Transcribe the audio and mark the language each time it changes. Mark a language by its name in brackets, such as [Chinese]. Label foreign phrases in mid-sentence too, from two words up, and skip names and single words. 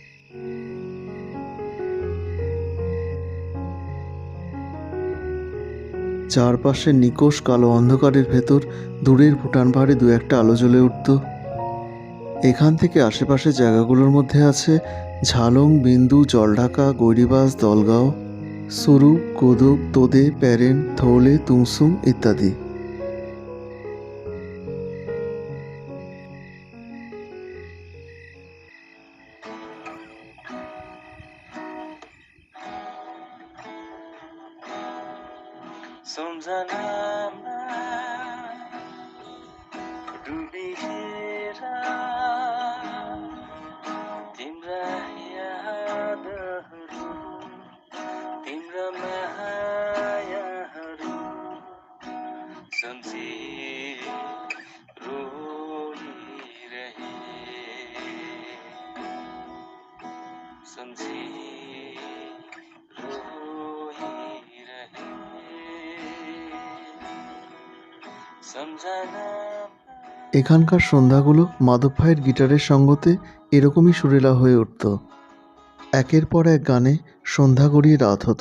[Bangla] চারপাশের নিকোষ কালো অন্ধকারের ভেতর দূরের ভুটান পাহাড়ে 2-1টা আলো জ্বলে উঠত। এখান থেকে আশেপাশের জায়গাগুলোর মধ্যে আছে ঝালং, বিন্দু, জলঢাকা, গৈরিবাস, দলগাঁও, সুরু, কোদক, তোদে, প্যারেন, থৌলে, তুমসুং ইত্যাদি। [Nepali] सम्झनामा डुबिएर तिम्रा यादहरू तिम्रा मायाहरू सम्झी रोइरहे सम्झी [Bangla] এখানকার সন্ধ্যাগুলো মাধব ভাইয়ের গিটারের সঙ্গতে এরকমই সুরেলা হয়ে উঠত। একের পর এক গানে সন্ধ্যা গড়িয়ে রাত হতো।